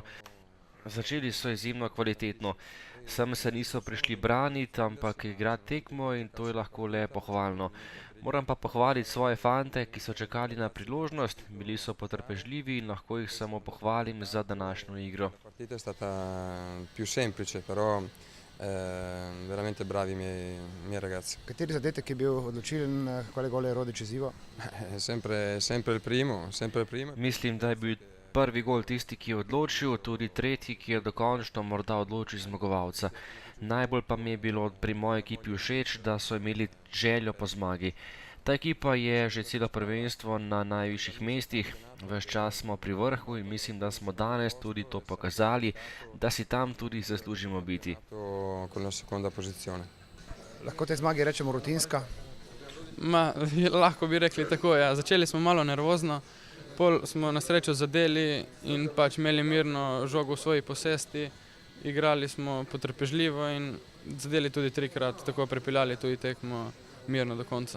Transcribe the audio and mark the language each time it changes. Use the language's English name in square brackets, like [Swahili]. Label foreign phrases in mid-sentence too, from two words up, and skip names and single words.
[Slovenian] Začeli so izjemno kvalitetno. Sem se niso prišli braniti, ampak igrati tekmo in to je lahko le pohvalno. Moram pa pohvaliti svoje fante, ki so čakali na priložnost, bili so potrpežljivi in lahko jih samo pohvalim za današnjo igro. [Italian] La partita è stata più semplice, però veramente bravi i miei ragazzi. [Slovenian] Kateri zadetek je bil odločilen, [Italian] quale gol [Slovenian] je Rode izzival? [Italian] Sempre il primo, sempre il primo. [Slovenian] Mislim, da je bil prvi gol tisti, ki je odločil, tudi tretji, ki je dokončno morda odločil zmagovalca. Najbolj pa mi je bilo pri moji ekipi všeč, da so imeli željo po zmagi. Ta ekipa je že celo prvenstvo na najvišjih mestih, ves čas smo pri vrhu in mislim, da smo danes tudi to pokazali, da si tam tudi zaslužimo biti. [Italian] Con la seconda posizione. [Slovenian] Lahko te zmagi rečemo rutinska? Lahko bi rekli tako, ja. Začeli smo malo nervozno, pol smo na srečo zadeli in pač imeli mirno žogo v svoji posesti. Igrali smo potrpežljivo in zadeli tudi 3-krat, tako pripeljali tudi tekmo mirno do konca.